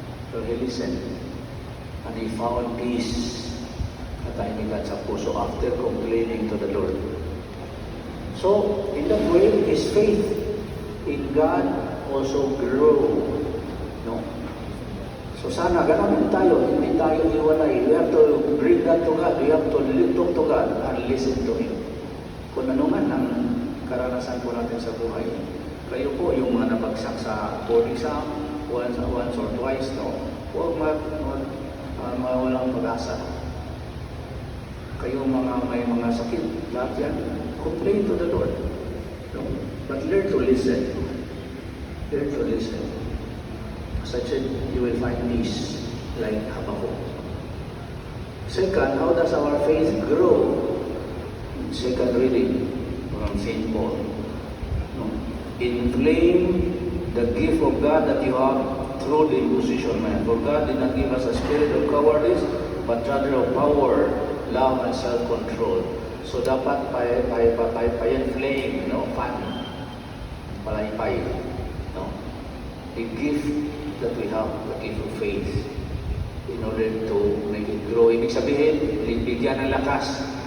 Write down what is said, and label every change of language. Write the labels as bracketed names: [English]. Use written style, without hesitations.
[English] So he listened, and he found peace [Filipino] at tahimikan sa puso [English] after complaining to the Lord. So, in that way, his faith in God also grew. No? So [Filipino] sana, ganun tayo, hindi tayo iwalay. [English] We have to bring that to God. We have to talk to God and listen to Him. [Filipino] Kung ano man ang karanasan po natin sa buhay, kayo po yung mga nabagsak sa board exam, [English] once or twice, [Filipino] no? Huwag mawalang pag-asa. Kayo may mga sakit, lahat yan, [English] complain to the Lord. [Filipino] No? [English] But learn to listen. Learn to listen. As I said, you will find peace like Habakkuk. Second, how does our faith grow? Second reading from St. Paul. No? Inflame the gift of God that you have through the imposition man. For God did not give us a spirit of cowardice, but rather of power, love, and self-control. [Filipino] So dapat pa-inflame, no? Palaypay, no? [English] The gift that we have, the gift of faith, in order to make it grow. [Filipino] Ibig sabihin, bigyan ng lakas.